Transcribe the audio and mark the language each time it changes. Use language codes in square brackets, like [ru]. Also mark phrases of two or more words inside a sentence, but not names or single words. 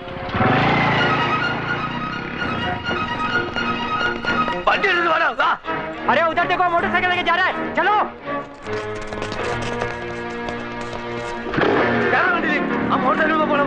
[ml] വണ്ടി എടുത്ത് വേണം. [hi] अरे उधर देखो मोटरसाइकिल लेके जा रहा है चलो [ml] മോട്ടോർ പോലെ